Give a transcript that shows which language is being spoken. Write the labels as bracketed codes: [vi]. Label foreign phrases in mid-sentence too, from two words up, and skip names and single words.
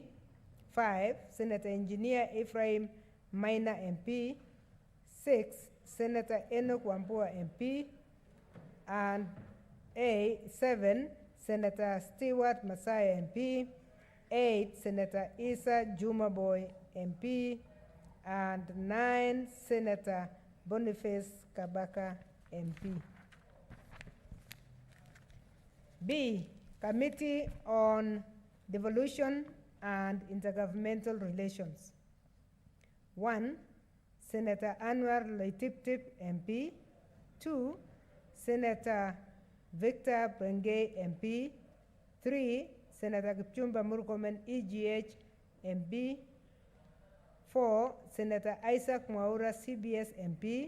[en] 5, Senator Engineer Ephraim Maina MP. 6, Senator Enoch Wambua MP. And 7, Senator Stewart Masaya MP. 8, Senator Isa Jumaboy MP. And 9, Senator Boniface Kabaka MP. B, Committee on Devolution and Intergovernmental Relations. 1, Senator Anwar Loitiptip MP. 2, Senator Victor Brengay MP. 3, Senator Kipchumba Murkomen, EGH MP. 4, Senator Isaac Mwaura, CBS MP.